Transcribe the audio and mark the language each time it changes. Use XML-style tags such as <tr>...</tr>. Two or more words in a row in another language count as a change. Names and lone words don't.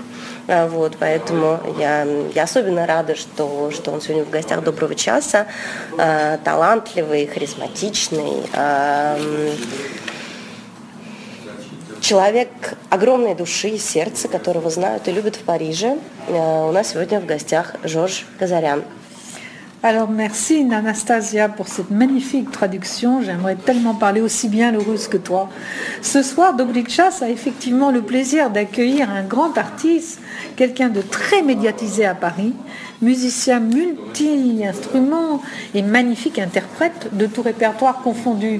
<ru>Вот, поэтому я особенно рада, что он сегодня в гостях «Доброго часа». Талантливый, харизматичный, человек огромной души и сердца, которого знают и любят в Париже. У нас сегодня в гостях Жорж Казарян.</ru> <fr>Alors merci Anastasia pour cette magnifique traduction, j'aimerais tellement parler aussi bien le russe que toi. Ce soir, Dobry Час a effectivement le plaisir d'accueillir un grand artiste, quelqu'un de très médiatisé à Paris, musicien multi-instruments et magnifique interprète de tout répertoire confondu.</fr>